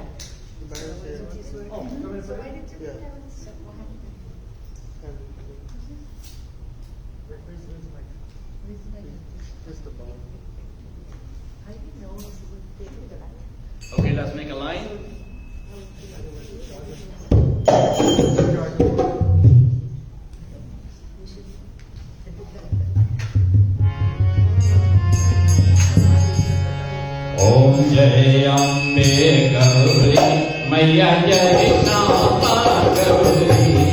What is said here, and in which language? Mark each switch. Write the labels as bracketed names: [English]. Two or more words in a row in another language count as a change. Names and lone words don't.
[English] Oh, come in for it? Yeah. Where's the mic? Just the ball. I didn't know it would take it that. Okay, let's make a line. [Hindi] ओम जय अम्बे गौरी मैया जय श्यामा गौरी.